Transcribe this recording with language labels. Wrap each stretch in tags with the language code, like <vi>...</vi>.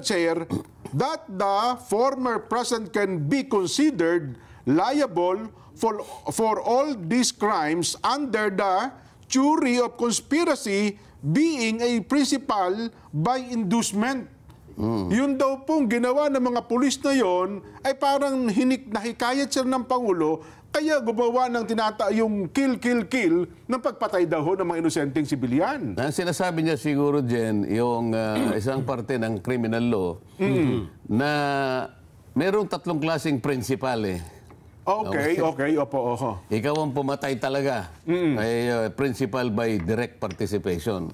<en>Chair, that the former president can be considered liable for all these crimes under the theory of conspiracy being a principal by inducement.</en> <tl>Yun daw pong ginawa ng mga pulis na yon ay parang nahikayat sila ng Pangulo kaya gumawa ng yung kill ng pagpatay daw ng mga inosenteng sibilyan. Ang sinasabi niya siguro, Jen, yung isang parte ng criminal law na merong tatlong klaseng principal Okay. Opo. Ikaw ang pumatay talaga. Ay principal by direct participation.</tl>